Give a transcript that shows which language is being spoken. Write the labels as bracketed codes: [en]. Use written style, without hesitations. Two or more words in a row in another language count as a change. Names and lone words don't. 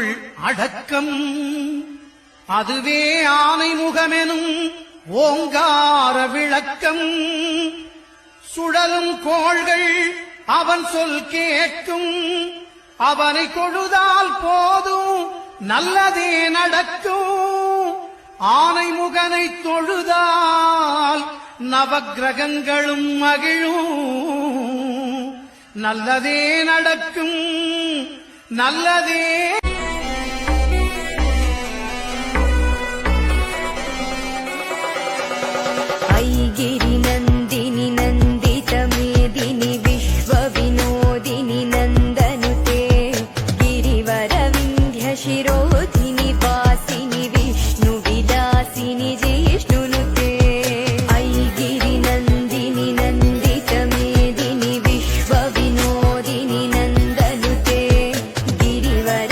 [ta] அடக்கம் அதுவே ஆனைமுகமெனும் ஓங்கார விளக்கம் சுழலும் கோள்கள் அவன் சொல் கேட்கும் அவனை தொழுதால் போதும் நல்லதே நடக்கும் ஆனைமுகனை தொழுதால் நவக்கிரகங்களும் மகிழும் நல்லதே நடக்கும் நல்லதே। [sa] ऐगिरि नन्दिनि नन्दित मेदिनि विश्व विनोदिनि नन्दनुते गिरिवर विन्ध्य शिरोधिनि वासिनि विष्णु विलासिनि जिष्णुनुते ऐगिरि नन्दिनि नन्दित मेदिनि विश्व विनोदिनि नन्दनुते गिरिवर